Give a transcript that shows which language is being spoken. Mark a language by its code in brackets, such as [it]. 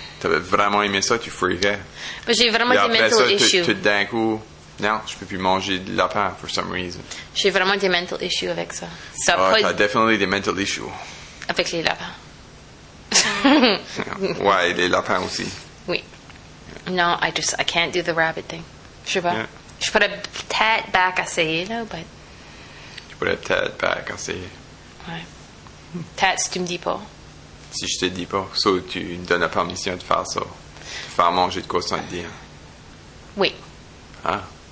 [fr] T'avais vraiment aimé ça, tu freakais. Mais j'ai vraiment des [en] mental issues. [fr] Et après ça, tout d'un coup, non, je peux plus manger de lapin, [en] for some reason. [fr] J'ai vraiment des [en] mental issues [fr] avec ça. T'as definitely des [en] mental issues. [fr] Avec les lapins. Ouais, et les lapins aussi. Oui. Non, [en] I can't do the rabbit thing. [fr] Je sais pas. [en] Yeah. [fr] Je pourrais peut-être back essayer, là, [en] but... [fr] Je pourrais peut-être back essayer. Ouais. Peut-être si tu me dis pas. Si je te dis pas, ça, tu me donnes la permission de faire ça. De faire manger de quoi sans te dire. Oui. Ah.